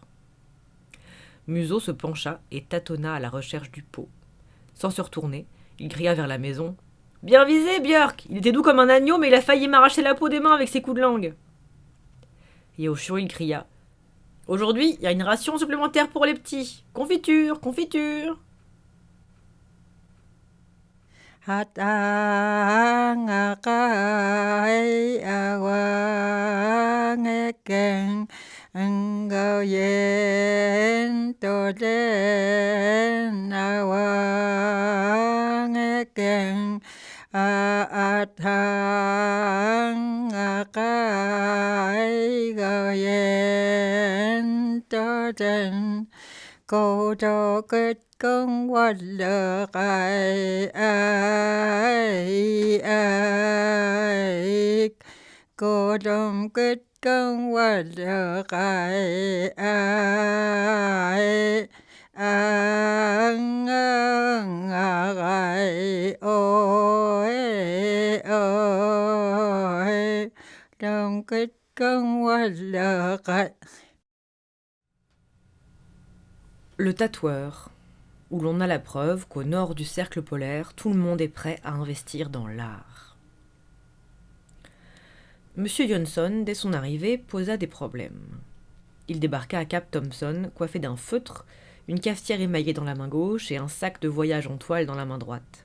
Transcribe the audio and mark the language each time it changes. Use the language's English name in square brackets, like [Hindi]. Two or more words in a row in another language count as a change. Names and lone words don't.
[French] Museau se pencha et tâtonna à la recherche du pot. Sans se retourner, il cria vers la maison. Bien visé, Björk. Il était doux comme un agneau, mais il a failli m'arracher la peau des mains avec ses coups de langue. Et au chiot, il cria. Aujourd'hui, il y a une ration supplémentaire pour les petits. Confiture, confiture. Hataangakai awangeken ngoyen toden awangeken aathangakai ngoyen toden cô cho kết công quật được ai cô trong kết công quật được ai an ai ôi ôi trong kết công quật được ai. Le tatoueur, où l'on a la preuve qu'au nord du cercle polaire, tout le monde est prêt à investir dans l'art. Monsieur Johnson, dès son arrivée, posa des problèmes. Il débarqua à Cap Thompson, coiffé d'un feutre, une cafetière émaillée dans la main gauche et un sac de voyage en toile dans la main droite.